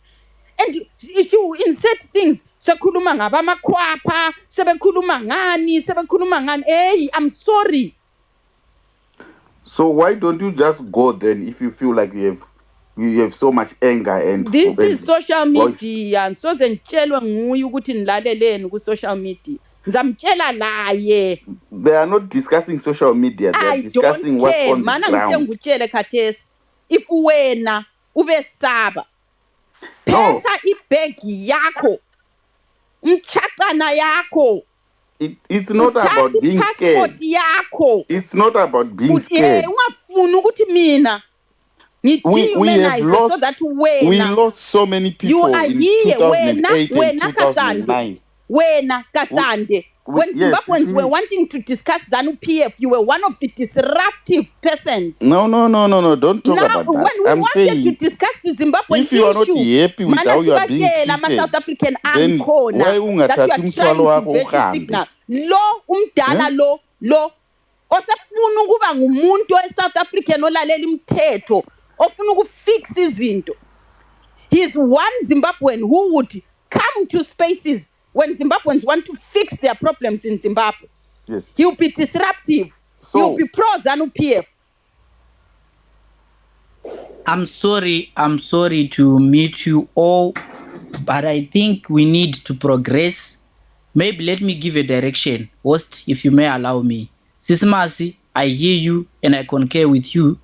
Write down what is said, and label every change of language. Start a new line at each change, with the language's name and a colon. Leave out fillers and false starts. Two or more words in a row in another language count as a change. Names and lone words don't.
English: And if you insert things, hey, I'm sorry. So why don't you just go then if you feel like you have so much anger and this is social media and so
North Ndebele: zentshelwe nguye ukuthi nilaleleni ku
English: social media
North Ndebele: ngizamtshela laye.
English: They are not discussing social media, they are discussing what's on the ground.
North Ndebele: Mana ngitshele khathesi if wena ubesaba pheka ibhegi yakho umchaqana yakho.
English: It's not about being scared. It's not about being scared. We lost so many people in 2008 and 2009. When Zimbabweans were wanting to discuss ZANU-PF, you were one of the disruptive persons. No, don't talk about that. When we wanted to discuss the Zimbabwean if you are not happy with how you are being treated, then why
North Ndebele: ungathathi umthwalo wakho uhambe? Lo umdala lo osefuna ukuba ngumuntu eSouth African olalela imithetho ofuna ukufix izinto.
English: He is one Zimbabwean who would come to spaces when Zimbabweans want to fix their problems in Zimbabwe. Yes. He'll be disruptive. He'll be pro-ZANU-PF. I'm sorry to meet you all, but I think we need to progress. Maybe let me give a direction, host, if you may allow me. Sisimasi, I hear you and I concur with you.